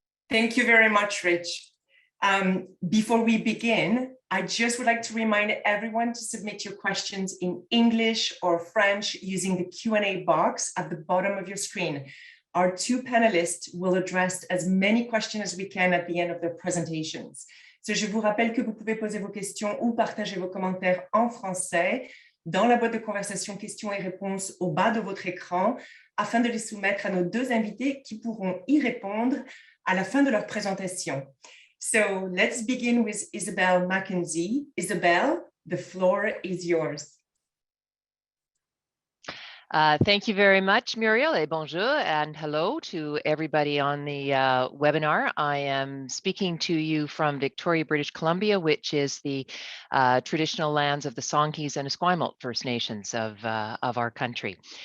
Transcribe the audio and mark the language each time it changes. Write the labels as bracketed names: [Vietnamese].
[English] Thank you very much, Rich. Before we begin, I just would like to remind everyone to submit your questions in English or French using the Q&A box at the bottom of your screen. Our two panelists will address as many questions as we can at the end of their presentations. [French] So, je vous rappelle que vous pouvez poser vos questions ou partager vos commentaires en français dans la boîte de conversation questions et réponses au bas de votre écran afin de les soumettre à nos deux invités qui pourront y répondre à la fin de leur présentation. [English] So let's begin with Isabelle Mackenzie. Isabelle, the floor is yours. Thank you very much, Muriel, [French] et bonjour, [English] and hello to everybody on the webinar. I am speaking to you from Victoria, British Columbia, which is the traditional lands of the Songhees and Esquimalt First Nations of our country.